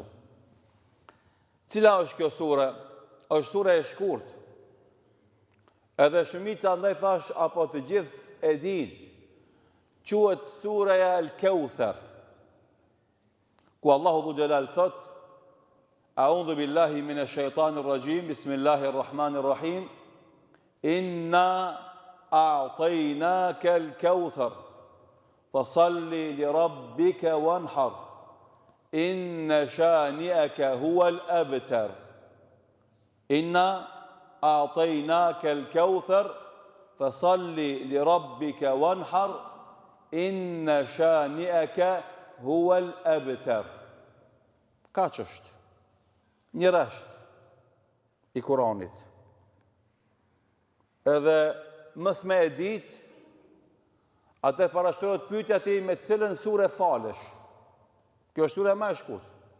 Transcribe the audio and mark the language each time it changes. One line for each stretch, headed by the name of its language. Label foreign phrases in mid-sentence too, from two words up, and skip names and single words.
Albanian: Cila është kjo sure? Është sure e shkurt. Edhe shumica ndaj thash apo të gjithë e din, quhet sureja El-Kauthar, ku Allahu Dhu Xhelal thot:
Arabic: أعوذ بالله من الشيطان الرجيم بسم الله الرحمن الرحيم إنا أعطيناك الكوثر فصل لربك وانحر إن شانئك هو الأبتر. إنا أعطيناك الكوثر فصل لربك وانحر إن شانئك هو الأبتر.
Albanian: Kaç është? Një rresht i Kuranit. Edhe mës me e dit, atë parashtrohet pyetja ti me cilën sure falesh. Kjo është sure më e shkurtër.